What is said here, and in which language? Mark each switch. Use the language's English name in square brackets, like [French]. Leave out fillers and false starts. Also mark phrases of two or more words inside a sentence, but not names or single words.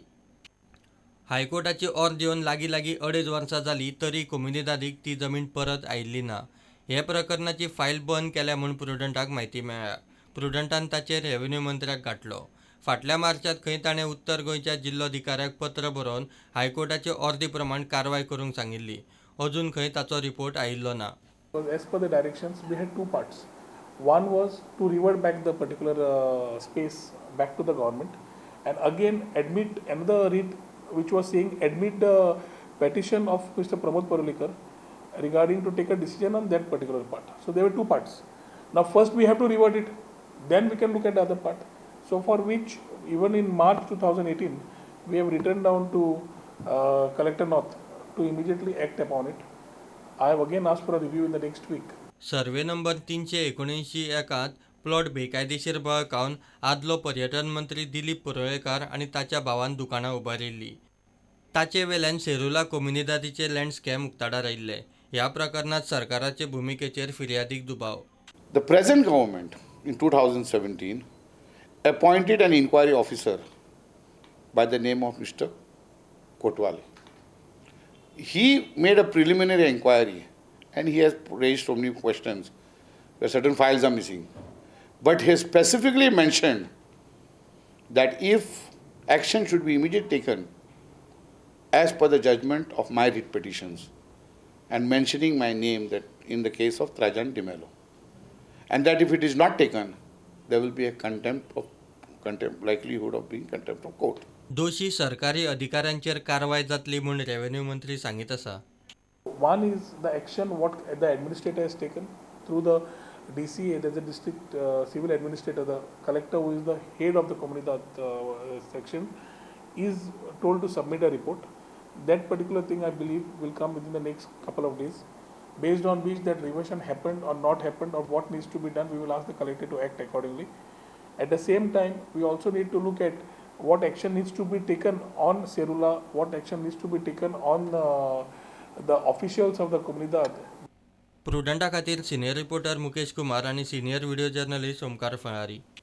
[Konkani] हायकोर्टाची ऑर्द येवन लागीं 2.5 वर्सां जालीं तरी कोमुनिदादीक ती जमीन परत आयिल्ली ना. हे प्रकरणाची फायल बंद केल्या म्हूण प्रुडंटाक म्हायती मेळ्ळ्या. प्रुडंटान ताचेर रेव्हेन्यू मंत्र्याक घातलो. फाटल्या मार्चांत खंय ताणें उत्तर गोंयच्या जिल्लोधिकाऱ्याक पत्र बरोवन हायकोर्टाचे ऑर्दी प्रमाण कारवाय करूंक सांगिल्ली. अजून खंय ताचो रिपोर्ट आयिल्लो ना. [English] As per the directions, we had 2 parts. One was to revert back the particular space back to the government, and again admit another writ which was saying admit the petition of Mr. Pramod Parulekar regarding to take a decision on that particular part. So there were 2 parts. Now first we have to revert it, then we can look at the other part. So for which even in March 2018 we have written down to Collector North to immediately act upon it. I have again asked for a review in the next week. [Konkani] सर्वे नंबर 379-1 प्लॉट बेकायदेशीर बळकावन आदलो पर्यटन मंत्री दिलीप परुळेकार आनी ताच्या भावान दुकानां उबारिल्ली. ताचे वेल्यान सेरुला कोमुनिदादीचे [English] land scam [Konkani] उक्ताडार आयिल्ले. या प्रकरणात सरकाराचे भूमिकेचेर फिर्यादीक दुबाव. [English] The present government in 2017 appointed an inquiry officer by the name of Mr. Kotwale. He made a preliminary inquiry and he has raised so many questions where certain files are missing. But he specifically mentioned that if action should be immediately taken as per the judgment of my writ petitions and mentioning my name that in the case of Trajan de Mello. And that if it is not taken, there will be a likelihood of being contempt of court. [Konkani] दोषी सरकारी अधिकाऱ्यांचेर कारवाय जातली म्हूण रेव्हेन्यू मंत्री सांगीत आसा. [English] One is the action what the administrator has taken through the DCA, there's a district civil administrator, the collector who is the head of the Comunidad section is told to submit a report. That particular thing I believe will come within the next couple of days. Based on which that reversion happened or not happened or what needs to be done, we will ask the collector to act accordingly. At the same time, we also need to look at what action needs to be taken on Cerula, what action needs to be taken on the officials of the Comunidad. [Konkani] प्रुडंटा खातीर [English] senior reporter [Konkani] मुकेश कुमार आणि [English] senior video journalist [Konkani] ओमकार फळारी.